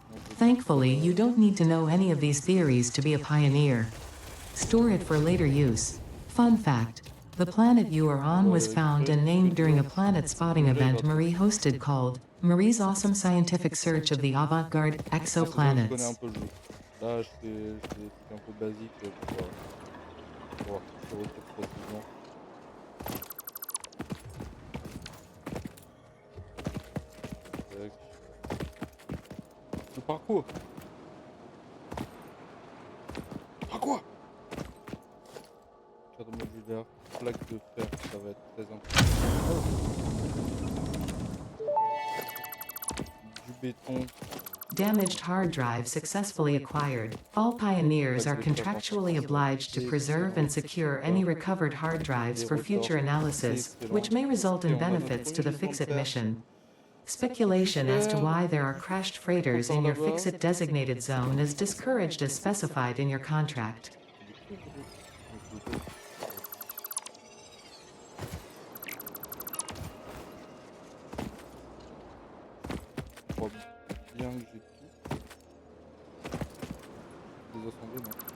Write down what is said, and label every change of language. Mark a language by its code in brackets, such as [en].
[en] Thankfully, you don't need to know any of these theories to be a pioneer. Store it for later use. Fun fact: the planet you are on was found and named during a planet spotting event Marie hosted called Marie's Awesome Scientific Search of the Avant-Garde Exoplanets. [fr] Là, je fais des trucs un peu basiques pour avoir tous ces ressources facilement. Tac. Le parcours. Parcours. thermomodulaire, plaque de fer, ça va être très important. Du béton, [en] Damaged hard drive successfully acquired. All pioneers are contractually obliged to preserve and secure any recovered hard drives for future analysis, which may result in benefits to the Fixit mission. Speculation as to why there are crashed freighters in your Fixit designated zone is discouraged as specified in your contract. [fr] c'est du cuivre ou je me souviens pas. Je crois bien que j'ai tout. Les assemblées, non.